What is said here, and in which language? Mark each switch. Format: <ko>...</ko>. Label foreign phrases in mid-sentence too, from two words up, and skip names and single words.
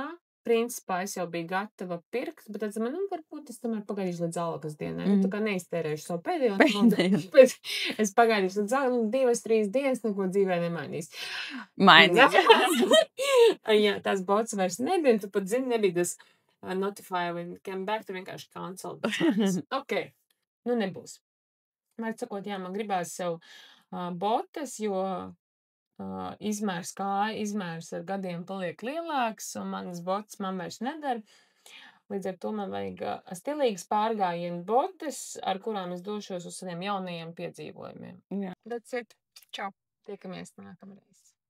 <lv>Principā es jau biju gatava pirkt, bet tad man, varbūt es tomēr pagaidīšu līdz Algas dienai. Tā kā neiztērēšu savu pēdējo naudu. Es pagaidīšu līdz Algas, 2-3 dienas neko dzīvē nemainīs. Mainīs. Jā, tās bots vairs nebija, tu pat zini, nebija tas</lv> <en>notify when came back,</en> <lv>tu vienkārši cancel. Ok, nebūs. Vārds sakot, jā, man gribās sev botas, jo izmērs kāja, izmērs ar gadiem paliek lielāks, un manas botas man vairs nedara. Līdz ar to man vajag stilīgas pārgājienu botas, ar kurām es došos uz saviem jaunajiem piedzīvojumiem.</lv> <en>That's it.</en> <lv>Čau. Tiekamies nākamreiz.</lv>